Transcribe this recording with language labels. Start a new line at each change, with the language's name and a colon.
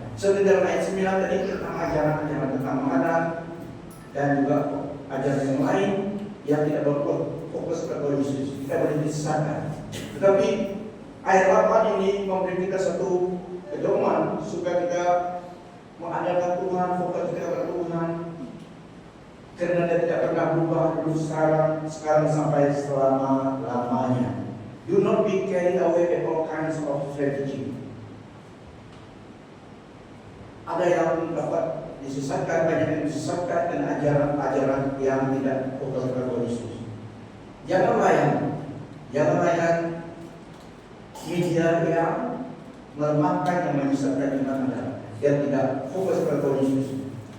Indonesian: Seperti dalam ayat 9 tadi tentang ajaran-ajaran tentang mengadaan dan juga ajaran yang lain yang tidak berfokus pada Yesus, kita boleh disesatkan. Tetapi ayat 8 ini memberi kita satu pedoman supaya kita mengandalkan Tuhan, fokus kita pada Tuhan, karena Dia tidak pernah berubah dulu, sekarang sampai selama-lamanya.
English: Do not be carried away by all kinds of strategy.
Indonesian: Ada yang dapat disesatkan, banyak yang disesatkan dan ajaran-ajaran yang tidak fokus pada Yesus. Jangan layan media yang melemahkan, yang menyesatkan iman Anda, yang tidak fokus pada Yesus.